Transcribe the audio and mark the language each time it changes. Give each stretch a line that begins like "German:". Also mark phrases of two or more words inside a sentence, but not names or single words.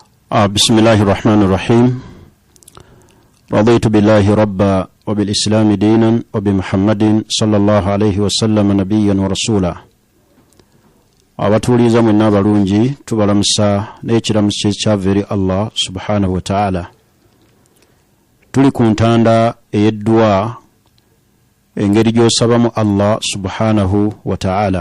Arabic: بسم الله الرحمن الرحيم. رضيت بالله ربا وبالإسلام دينا وبمحمد صلى الله عليه وسلم نبيا ورسولا.
Ganda: abatuuliza mwenna balungi tubalamusa n'ekiramuso ekyava Allah
Arabic: سبحانه وتعالى.
Ganda: Tuli ku ntanda ey'eddua engeri gy'osabamu Allah
Arabic: سبحانه وتعالى.